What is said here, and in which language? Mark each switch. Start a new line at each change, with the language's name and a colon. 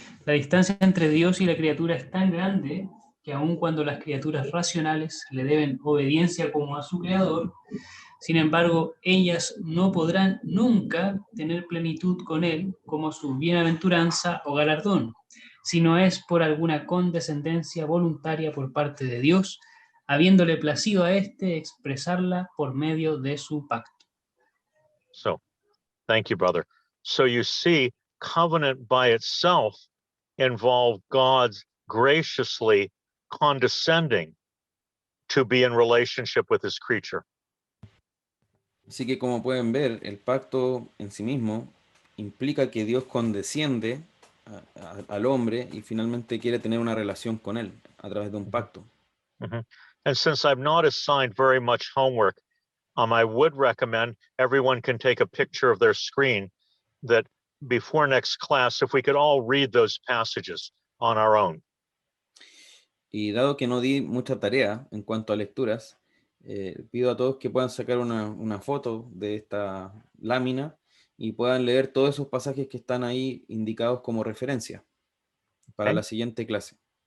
Spanish: La distancia entre Dios y la criatura es tan grande que aun cuando las criaturas racionales le deben obediencia como a su creador, sin embargo, ellas no podrán nunca tener plenitud con él como su bienaventuranza o galardón, sino es por alguna condescendencia voluntaria por parte de Dios, habiéndole placido a éste expresarla por medio de su pacto.
English: So, thank you, brother. So you see, covenant by itself involved God's graciously condescending to be in relationship with his creature.
Spanish: Así que como pueden ver, el pacto en sí mismo implica que Dios condesciende al hombre y finalmente quiere tener una relación con él a través de un pacto.
English: And since I've not assigned very much homework, I would recommend everyone can take a picture of their screen that before next class, if we could all read those passages on our own.
Spanish: Y dado que no di mucha tarea en cuanto a lecturas, pido a todos que puedan sacar una foto de esta lámina y puedan leer todos esos pasajes que están ahí indicados como referencia para la siguiente clase.